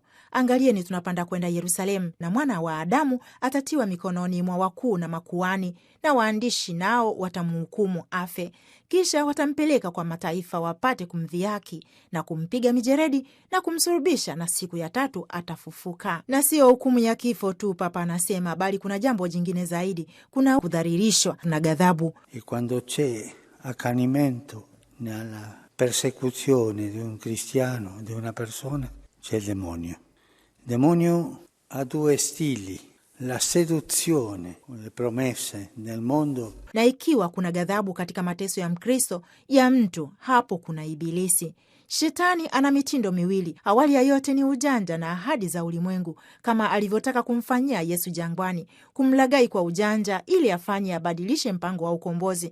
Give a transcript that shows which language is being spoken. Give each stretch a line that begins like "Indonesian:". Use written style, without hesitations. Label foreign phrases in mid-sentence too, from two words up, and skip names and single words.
Swahili: Angalieni, tunapanda kwenda Yerusalemu, na mwana wa Adamu atatiwa mikononi mwa wakuu na makuhani na waandishi, nao watamhukumu afe. Kisha watampeleka kwa mataifa wapate kumdhihaki na kumpiga mijeredi na kumsulubisha, na siku ya tatu atafufuka. Na sio hukumu ya kifo tu, Papa anasema, bali kuna jambo jingine zaidi. Kuna kudhalilishwa na ghadhabu.
Italian: E quando c'è accanimento nella persecuzione di un cristiano, di una persona, c'è il demonio. Il demonio ha due stili: la seduzione con le promesse del mondo.
Swahili: Na ikiwa kuna ghadhabu katika mateso ya Mkristo ya mtu, hapo kuna Ibilisi. Shetani ana mitindo miwili. Awali ya yote ni ujanja na ahadi za ulimwengu, kama alivyotaka kumfanyia Yesu jangwani, kumlaghai kwa ujanja ili afanye abadilishe mpango wa ukombozi.